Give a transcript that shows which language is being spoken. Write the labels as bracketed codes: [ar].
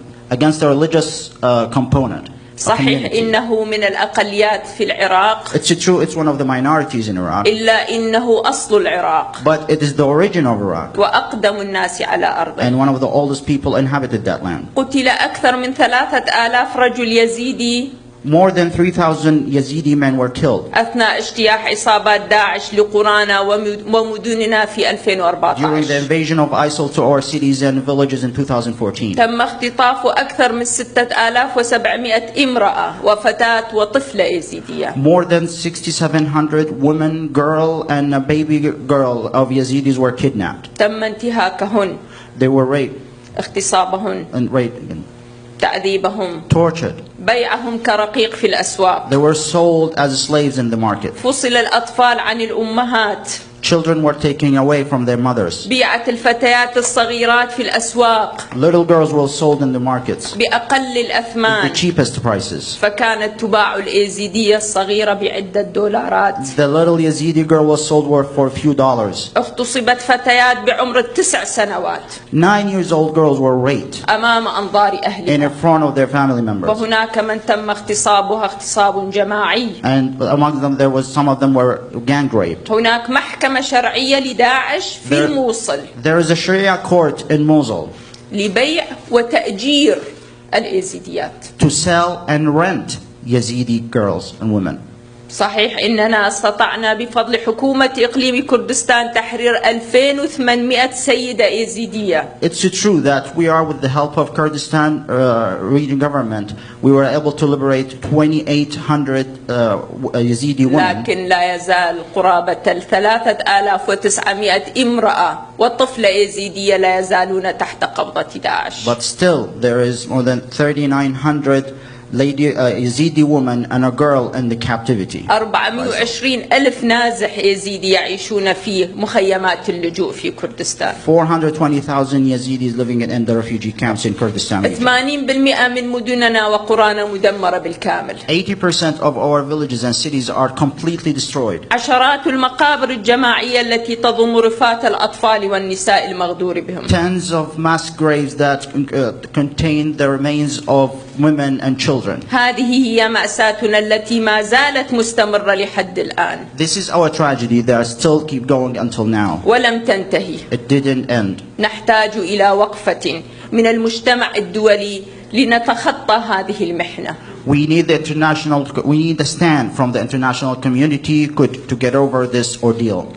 [en] against the religious component. [ar] صحيح إنه من الأقليات في العراق [en] It's true, it's one of the minorities in Iraq, [ar] إلا إنه أصل العراق [en] but it is the origin of Iraq [ar] وأقدم الناس على أرضه. [en] and one of the oldest people inhabited that land. [ar] قتل أكثر من 3000 رجل يزيدي [en] More than 3,000 Yazidi men were killed [ar] أثناء اجتياح عصابات داعش لقرانا ومدننا في [en] during the 2014. invasion of ISIL to our cities and villages in 2014. [ar] تم اختطاف أكثر من 6700 امرأة وفتاة وطفلة يزيدية. [en] More than 6,700 women, girl, and a baby girl of Yazidis were kidnapped. [ar] تم انتهاكهن [en] They were raped [ar] اغتصابهن [en] and raped again, [ar] تعذيبهم [en] tortured. [ar] بيعهم كرقيق في الأسواق. [en] They were sold as slaves in the market. [ar] فصل الأطفال عن الأمهات. [en] Children were taken away from their mothers. [ar] بيعت الفتيات الصغيرات في الأسواق [en] Little girls were sold in the markets [ar] بأقل [en] at [ar] الأثمان. [en] the cheapest prices. [ar] فكانت تباع الإيزيدية الصغيرة بعدة دولارات. [en] The little Yazidi girl was sold for a few dollars. [ar] اغتصبت فتيات بعمر 9 سنوات [en] 9-year-old girls were raped [ar] أمام أنظار [en] in [ar] أهلها. [en] front of their family members. [ar] وهناك من تم اغتصابها اغتصاب جماعي. [en] And among them, some of them were gang raped. [ar] هناك محكمة شرعية لداعش في الموصل [en] There is a Sharia court in Mosul [ar] لبيع وتأجير الإيزيديات. [en] to sell and rent Yazidi girls and women. [ar] صحيح إننا استطعنا بفضل حكومة إقليم كردستان تحرير 2800 سيدة إيزيدية. [en] It's true that we are, with the help of Kurdistan region government, we were able to liberate 2,800 Yazidi women. [ar] لكن لا يزال قرابة 3900 امرأة وطفلة إيزيدية لا يزالون تحت قبضة داعش. [en] But still, there is more than 3,900 Yazidi woman and a girl in the captivity. [ar] 420,000 نازح يزيدي يعيشون في مخيمات اللجوء في كردستان. [en] 420,000 Yazidis living in the refugee camps in Kurdistan region. [ar] 80% من مدننا وقرانا مدمرة بالكامل. [en] 80% of our villages and cities are completely destroyed. [ar] عشرات المقابر الجماعية التي تضم رفات الأطفال والنساء المغدور بهم. [en] Tens of mass graves that contain the remains of women and children. [ar] هذه هي مأساتنا التي ما زالت مستمرة لحد الآن. [en] This is our tragedy that still keep going until now. [ar] ولم تنتهي. [en] It didn't end. [ar] نحتاج إلى وقفة من المجتمع الدولي لنتخطى هذه المحنة. [en] We need a stand from the international community to get over this ordeal.